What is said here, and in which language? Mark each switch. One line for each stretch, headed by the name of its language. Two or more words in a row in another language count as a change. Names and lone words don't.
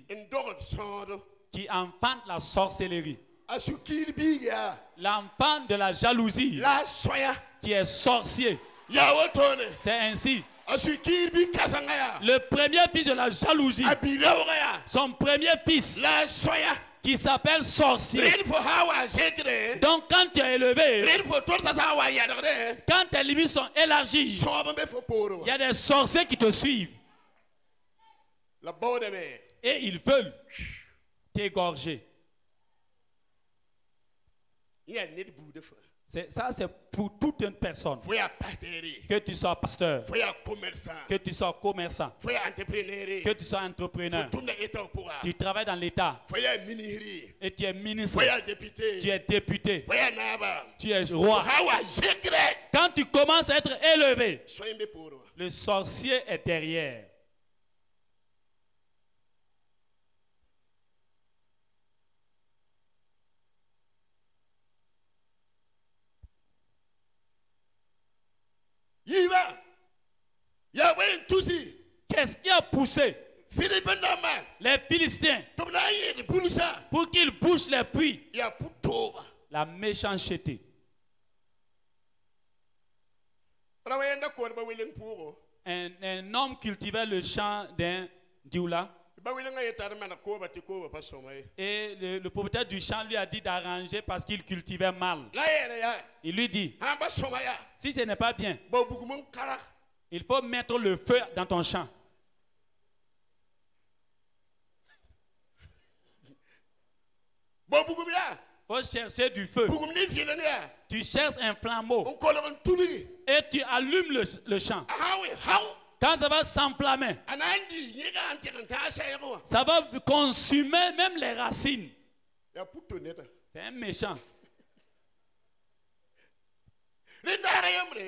Mossi: n dogd sõodo
French: qui enfante la sorcellerie.
Mossi: a sũ-kiir biig yaa
French: L'enfant de la jalousie
Mossi: la a sõya
French: qui est sorcier.
Mossi: yaa wotone
French: C'est ainsi.
Mossi: a sũ-kiir bi kãsenga yaa
French: Le premier fils de la jalousie,
Mossi: a bi-raoogã yaa
French: son premier fils,
Mossi: la a sõya
French: qui s'appelle sorcier.
Mossi: red fo haa wa zẽkde
French: Donc quand tu es élevé,
Mossi: red fo torsa sã n wa yadgde
French: quand tes limites sont élargies,
Mossi: sõob n be fo poore
French: il y
Mossi: wa
French: a des sorciers qui te suivent
Mossi: la baoodame
French: et ils veulent t'égorger.
Mossi: n yaa ned buuda fa
French: Ça, c'est pour toute une personne.
Mossi: fo yaa pasteere
French: Que tu sois pasteur,
Mossi: fo yaa commerçant
French: que tu sois commerçant,
Mossi: fo yaa entrepreneur
French: que tu sois
Mossi: fo
French: entrepreneur,
Mossi: tʋmda état pʋga
French: tu travailles dans l'État
Mossi: fo yaa ministre
French: et tu es ministre,
Mossi: fo yaa député
French: tu es député,
Mossi: fo yaa naaba
French: tu es
Mossi: fo
French: roi.
Mossi: haa wa zẽkdɛ
French: Quand tu commences à être élevé,
Mossi: sõe n be poore wa
French: le sorcier est derrière.
Mossi: yiiba yaa bõe n tusi
French: Qu'est-ce qui a poussé
Mossi: filib n dãmbã
French: les Philistins
Mossi: tɩ b na n yẽed bulsã
French: pour qu'ils bouchent les puits?
Mossi: yaa pʋ-tooga
French: La méchanceté.
Mossi: ra wa yẽnda koodba weleng pʋʋgo
French: Un homme cultivait le champ d'un dioula
Mossi: ba welengã yeta d mana kooba tɩ kooba pa sõma ye
French: et le propriétaire du champ lui a dit d'arranger parce qu'il cultivait mal.
Mossi: la yɛɛla yaa
French: Il lui dit,
Mossi: sãn ba sõma yaa
French: si ce n'est pas bien,
Mossi: ba bugum n kara
French: il faut mettre le feu dans ton champ.
Mossi: ba bugum yaa
French: Il faut chercher du feu.
Mossi: bugum ne vɩln yaa
French: Tu cherches un flambeau
Mossi: n kolg n tulgi
French: et tu allumes le champ.
Mossi: a sã n we hao
French: Quand ça va s'enflammer,
Mossi: a na n dɩ yẽga n tɩg n tãag sɛɛg wã
French: ça va consumer même les racines.
Mossi: yaa pʋ-to neda
French: C'est un méchant.
Mossi: rẽndaara yembre